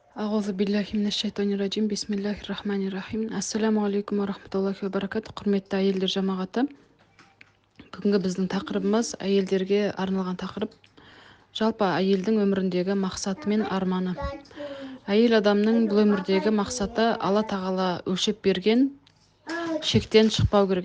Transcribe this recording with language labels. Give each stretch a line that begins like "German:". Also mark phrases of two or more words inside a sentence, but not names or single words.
Arabic: أعوذ بالله من الشيطان الرجيم بسم الله الرحمن الرحيم. السلام عليكم ورحمة الله وبركاته.
Kazakh: Құрметті әйелдер жамағаты. Бүгінгі біздің тақырыбымыз әйелдерге арналған тақырып. Жалпы әйелдің өміріндегі мақсаты мен арманы. Әйел адамның бұл өмірдегі мақсаты Алла тағала өлшеп берген шектен шықпау керек.